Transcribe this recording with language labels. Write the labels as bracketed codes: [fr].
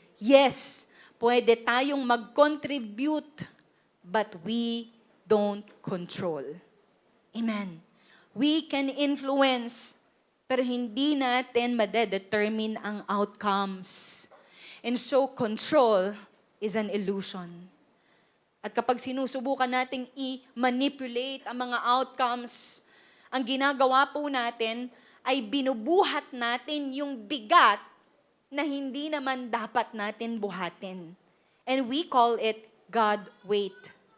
[en] Yes, pwede tayong mag-contribute, but we don't control. Amen. [tl] We can influence, pero hindi natin madedetermine ang outcomes. [en] And so, control is an illusion. [tl] At kapag sinusubukan nating i-manipulate ang mga outcomes, ang ginagawa po natin ay binubuhat natin yung bigat na hindi naman dapat natin buhatin. [en] And we call it God weight.